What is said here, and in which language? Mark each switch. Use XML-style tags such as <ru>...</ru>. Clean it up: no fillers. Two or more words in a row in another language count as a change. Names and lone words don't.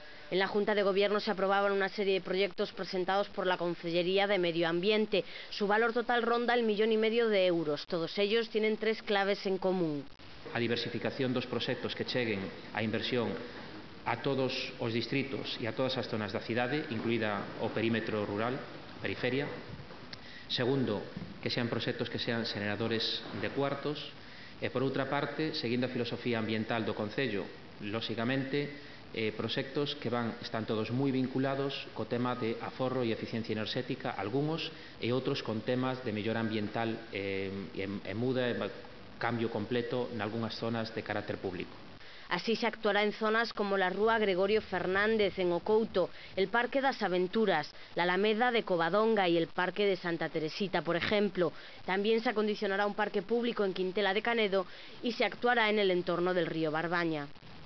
<es>En la Junta de Gobierno se aprobaban una serie de proyectos presentados por la Consellería de Medio Ambiente. Su valor total ronda el 1,5 millón de euros. Todos ellos tienen 3 claves en común.</es> <gl>A diversificación dos proxectos que cheguen a inversión a todos os distritos e a todas as zonas da cidade, incluída o perímetro rural, periferia. Segundo, que sean proxectos que sean xeneradores de cuartos. E, por outra parte, seguindo a filosofía ambiental do Concello, lóxicamente, proxectos que están todos moi vinculados co tema de aforro e eficiencia enerxética, algúns, e outros con temas de mellora ambiental e muda e cambio completo nalgúnas zonas de carácter público.</gl> <es>Así se actuará en zonas como la Rúa Gregorio Fernández en Ocouto, el Parque das Aventuras, la Alameda de Covadonga y el Parque de Santa Teresita, por ejemplo. También se acondicionará un parque público en Quintela de Canedo y se actuará en el entorno del río Barbaña.</es>